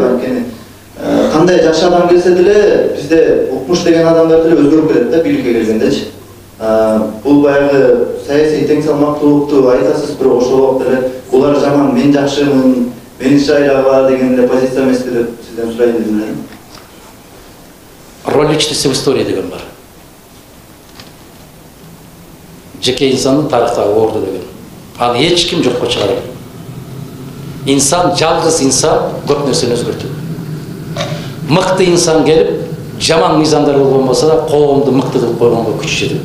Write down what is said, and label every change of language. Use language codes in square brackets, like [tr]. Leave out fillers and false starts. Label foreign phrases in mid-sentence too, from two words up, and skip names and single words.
[ky] Анткени кандай жакшы адам келсе деле бизде укмуш деген адамдар деле өзгөрүп кетет да бийликке келгендечи. Бул баягы саясий тең салмактуулукту айтасыз, бирок ошол убакта эле булар жаман, мен жакшымын, менин шайлаг бар деген эле позиция эмеспи деп сизден сурайын дедим эле. [ru] Роль личности в истории [ky] деген бар. Жеке инсандын тарыхтагы орду деген. Аны эч ким жокко чыгара албайт. Инсан, жалгыз инсан көп нерсени өзгөртөт. Мыкты инсан келип, жаман мыйзамдар болгон болсо да, коомду мыкты кылып койгонго күч жетет.